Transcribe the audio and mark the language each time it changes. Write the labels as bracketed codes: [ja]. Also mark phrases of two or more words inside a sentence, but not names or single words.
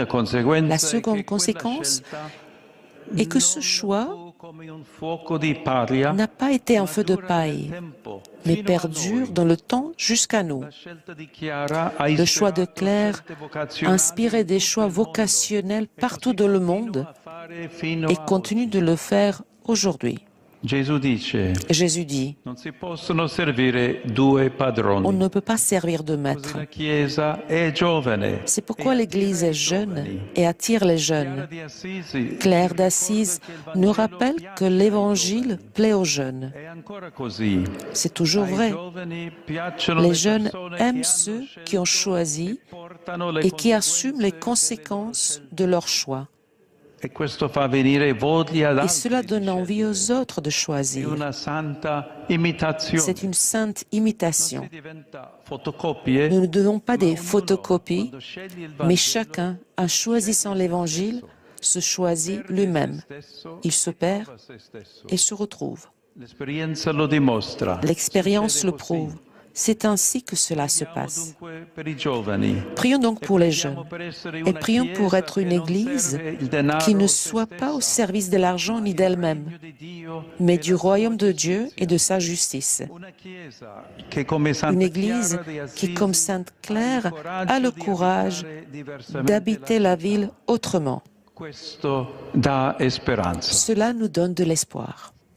[fr] conséquence est que ce choix n'a pas été un feu de paille, mais perdure dans le temps jusqu'à nous. Le choix de Claire a inspiré des choix vocationnels partout dans le monde et continue de le faire aujourd'hui. Jésus dit, [it] non si possono servire due padroni. [fr] on ne peut pas servir de maître. [it] La Chiesa è giovane. [fr] C'est pourquoi l'Église est jeune et attire les jeunes. Claire d'Assise nous rappelle que l'Évangile plaît aux jeunes. [it] È ancora così. [fr] C'est toujours [it] Ai [fr] vrai. [it] giovani piacciono [fr] Les [it] le [fr] jeunes [it] persone [fr] aiment [it] che [fr] ceux [it] hanno [fr] qui ont [it] scelto [fr] choisi [it] e portano le [fr] et qui assument les [it] conseguenze [fr] conséquences de leur choix. [it] E questo fa venire voglia ad [fr] Et [it] altri [fr] cela [it] di [fr] donne envie aux [it] scegliere. [fr] autres de [it] È [fr] choisir. [it] una santa imitazione. [fr] C'est une sainte [it] Non [fr] imitation. [it] si diventa fotocopie, [fr] Nous ne donnons pas [it] ma [fr] des [it] ognuno, [fr] photocopies, [it] quando sceglie il [fr] mais [it] Vangelo, [fr] chacun, en choisissant l'Évangile, se choisit [it] perde se [fr] lui-même. [it] stesso [fr] Il se [it] e [fr] perd [it] trova se stesso. [fr] et se retrouve. [it] L'esperienza lo dimostra. [fr] L'expérience [it] Succede [fr] le [it] così. [fr] prouve. C'est ainsi que cela se [it] Preghiamo [fr] passe. [it] dunque per i giovani. [fr] Prions donc [it] E [fr] pour les [it] preghiamo [fr] jeunes [it] per essere [fr] et [it] una [fr] prions pour [it] Chiesa [fr] être une [it] che non [fr] Église [it] serve il denaro [fr] qui ne [it] o se [fr] soit pas au [it] stessa, [fr] service de l'argent [it] ma [fr] ni [it] il [fr] d'elle-même, [it] regno di Dio [fr] mais [it] e [fr] du [it] la sua [fr] royaume de Dieu et [it] giustizia. [fr] de sa justice. [it] Una Chiesa che come [fr] Une [it] Santa [fr] Église [it] Chiara di [fr] qui, comme [it] Assisi, [fr] Sainte [it] ha il [fr] Claire, a le [it] coraggio di [fr] courage [it] abitare diversamente [fr] d'habiter la ville [it] città. [fr] autrement. [it] Questo dà speranza. [fr] Cela nous donne de l'espoir.